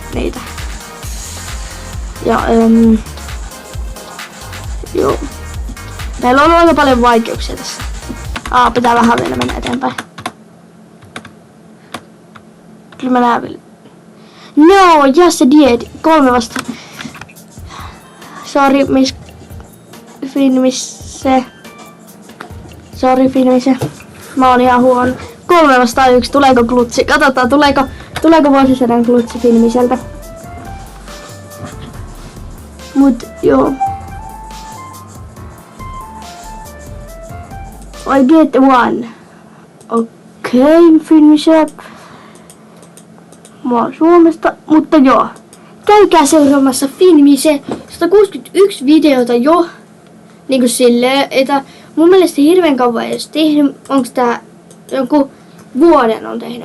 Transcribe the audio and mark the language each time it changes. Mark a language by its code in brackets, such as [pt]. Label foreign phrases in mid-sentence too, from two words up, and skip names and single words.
[fi] Ja joo. Meillä on aika paljon vaikeuksia tässä. Pitää vähän vielä mennä eteenpäin. Kyllä mä näen vielä. No, [en] yes I did. 3 vasta. Sorry, miss Filmise. [fi] Sorry, Filmise. Mä oon ihan huono. 3-1. Tuleeko klutsi? Katsotaan, tuleeko vuosisadan klutsi Filmiseltä. Mut joo. [en] I get 1. [fi] Okei, Filmise. Mä oon Suomesta, mutta joo. Käykää seuraamassa Filmise 161 videota jo. Niinku silleen, että mun mielestä hirveän kauan ei edes tehnyt. Onks tää joku vuoden on tehnyt?